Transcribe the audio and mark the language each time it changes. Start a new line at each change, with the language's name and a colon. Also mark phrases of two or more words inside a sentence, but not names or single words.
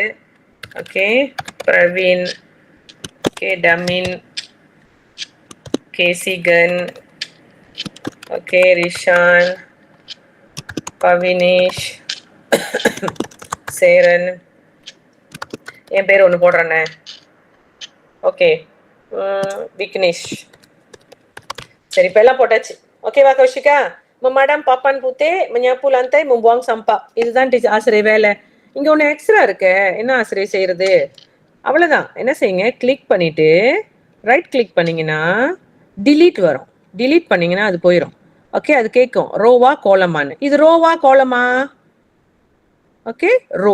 Tamil: ஓகே, பிரவீன், ஓகே, டமின், கேசிகன், ஓகே, ரிஷான், பவினேஷ், சேரன், என் பேர் ஒன்று போடுறேண்ணே. ஓகே, விக்னேஷ். சரி, இப்போ எல்லாம் போட்டாச்சு. ஓகேவா கௌஷிகா?
Malay: மேடம் papan putih menyapu lantai membuang sampah.
Tamil: இதுதான் ஆசிரியர் வேலை. இங்க ஒன்று எக்ஸ்ட்ரா இருக்கு. என்ன ஆசிரியர் செய்யறது? அவ்வளோதான். என்ன செய்யுங்க, கிளிக் பண்ணிட்டு
English: right click
Tamil: பண்ணீங்கன்னா டிலீட் வரும். டிலீட் பண்ணீங்கன்னா அது போயிடும். ஓகே, அது கேட்கும் ரோவா கோலமான்னு. இது ரோவா கோலமா? ஓகே, ரோ.